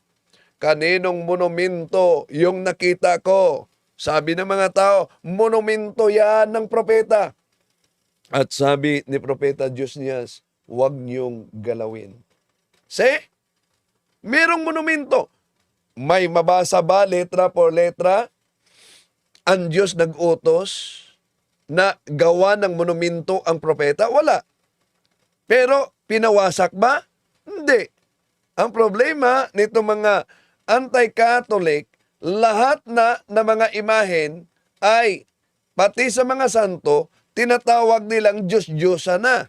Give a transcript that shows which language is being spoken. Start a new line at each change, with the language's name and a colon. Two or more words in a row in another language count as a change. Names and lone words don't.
Filipino: Kaninong monumento yung nakita ko? Sabi ng mga tao, monumento yan ng propeta. At sabi ni propeta Diyos niyas, huwag niyong galawin. Merong monumento. May mabasa ba
Spanish: letra por letra?
Filipino: Ang Diyos nag-utos na gawa ng monumento ang propeta? Wala. Pero pinawasak ba? Hindi. Ang problema nito mga anti-Catholic, lahat na mga imahen ay pati sa mga santo, tinatawag nilang Diyos-Diyosa na.